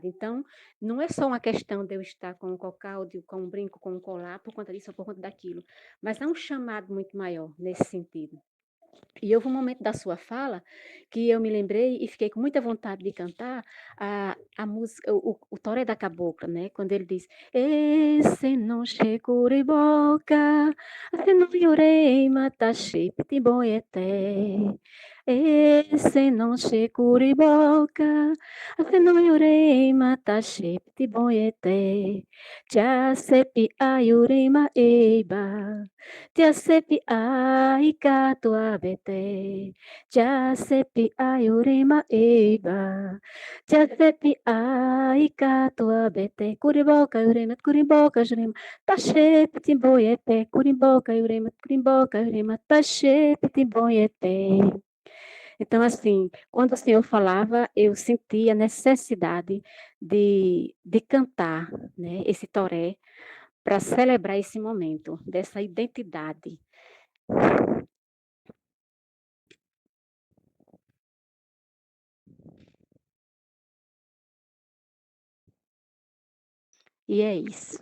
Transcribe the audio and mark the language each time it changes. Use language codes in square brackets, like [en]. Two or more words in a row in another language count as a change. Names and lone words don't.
[pt] Então, não é só uma questão de eu estar com um cocal, com um brinco, com um colar, por conta disso ou por conta daquilo, mas é um chamado muito maior nesse sentido. E houve um momento da sua fala que eu me lembrei e fiquei com muita vontade de cantar a música, o Toré da Cabocla, né? Quando ele diz: Esse não checuriboca, se não yorei matache pitiboieté. Esse não checuriboca, se não yorei matache pitiboieté. Já sepi ayurema eiba. Tia sepi ai katua bete, tia sepi ai urema eba, tia sepi ai katua bete, curiboca curimboca jurema, tache pitimboiete, curimboca urema, tache pitimboiete. Então, assim, quando o Senhor falava, eu sentia a necessidade de cantar, né, esse toré, para celebrar esse momento, dessa identidade. E é isso.